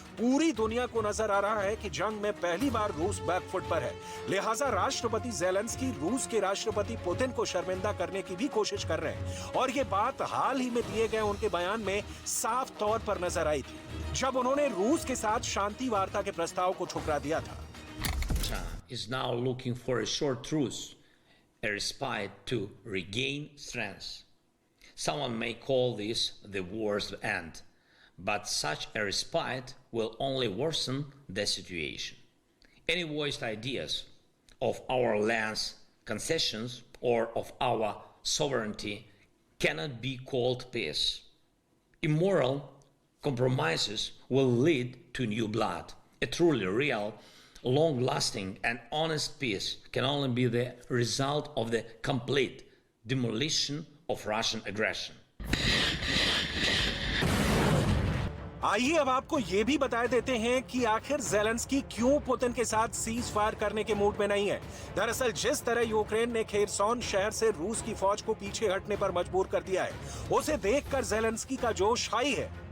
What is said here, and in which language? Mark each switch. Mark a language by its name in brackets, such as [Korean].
[Hindi] पूरी दुनिया को नजर आ रहा है कि जंग में पहली बार रूस बैकफुट पर है, लिहाजा राष्ट्रपति ज़ेलेंस्की रूस के राष्ट्रपति पुतिन को शर्मिंदा करने की भी कोशिश कर रहे हैं। और ये बात हाल ही में दिए गए उनके बयान में साफ तौर पर नजर आई थी, जब उन्होंने रूस के साथ शांति वार्ता के प्रस्ताव को ठुकरा दिया था। [English] Is now looking for a short truce, a respite to regain strength. Someone may call this the war's end, but such a respite will only worsen the situation. Any voiced ideas of our land's concessions or of our sovereignty cannot be called peace. Immoral compromises will lead to new blood. A truly real, long-lasting and honest peace can only be the result of the complete demolition of Russian aggression. [Hindi] आइए अब आपको ये भी बता देते हैं कि आखिर ज़ेलेंस्की क्यों पुतिन के साथ सीज फायर करने के मूड में नहीं है। दरअसल जिस तरह यूक्रेन ने खेरसॉन शहर से रूस की फौज को पीछे हटने पर मजबूर कर दिया है, उसे देखकर ज़ेलेंस्की का जोश हाई है।